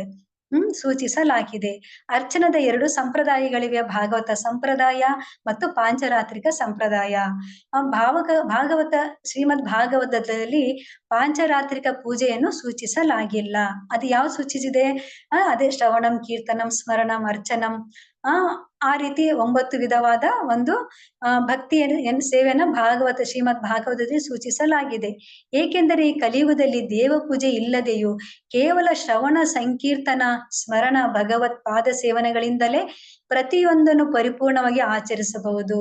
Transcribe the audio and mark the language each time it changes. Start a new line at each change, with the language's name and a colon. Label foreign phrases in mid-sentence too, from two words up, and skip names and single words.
Kannada: ಸೂಚಿಸಲಾಗಿದೆ. ಅರ್ಚನದ 2 ಸಂಪ್ರದಾಯಗಳಿವೆ, ಭಾಗವತ ಸಂಪ್ರದಾಯ ಮತ್ತು ಪಾಂಚರಾತ್ರಿಕ ಸಂಪ್ರದಾಯ. ಭಾಗವತ ಶ್ರೀಮದ್ ಭಾಗವತದಲ್ಲಿ ಪಾಂಚರಾತ್ರಿಕ ಪೂಜೆಯನ್ನು ಸೂಚಿಸಲಾಗಿಲ್ಲ. ಅದು ಯಾವ ಸೂಚಿಸಿದೆ? ಅದೇ
Sanskrit: ಶ್ರವಣಂ, ಕೀರ್ತನಂ, ಸ್ಮರಣಂ, ಅರ್ಚನಂ,
Kannada: ಆ ರೀತಿ 9 ವಿಧವಾದ ಒಂದು ಭಕ್ತಿಯ ಸೇವೆಯನ್ನ ಶ್ರೀಮದ್ ಭಾಗವತದಲ್ಲಿ ಸೂಚಿಸಲಾಗಿದೆ. ಏಕೆಂದರೆ ಈ ಕಲಿಯುಗದಲ್ಲಿ ದೇವ ಪೂಜೆ ಇಲ್ಲದೆಯೂ ಕೇವಲ ಶ್ರವಣ, ಸಂಕೀರ್ತನ, ಸ್ಮರಣ, ಭಗವತ್ ಪಾದ ಸೇವನೆಗಳಿಂದಲೇ ಪ್ರತಿಯೊಂದನ್ನು ಪರಿಪೂರ್ಣವಾಗಿ ಆಚರಿಸಬಹುದು.